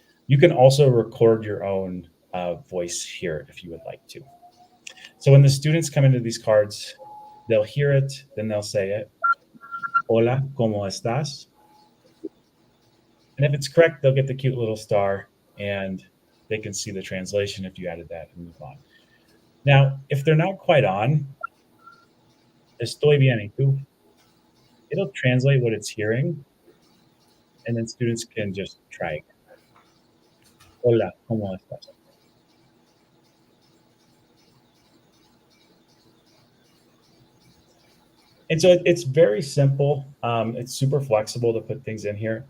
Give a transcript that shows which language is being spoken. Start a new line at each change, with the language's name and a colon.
English: You can also record your own voice here if you would like to. So when the students come into these cards, they'll hear it, then they'll say it.
Spanish: Hola, ¿cómo estás?
English: And if it's correct, they'll get the cute little star, and they can see the translation if you added that and move on. Now, if they're not quite on,
Spanish: estoy bien, ¿y tú?
English: It'll translate what it's hearing, and then students can just try again.
Spanish: Hola, ¿cómo estás?
English: And so it's very simple. It's super flexible to put things in here.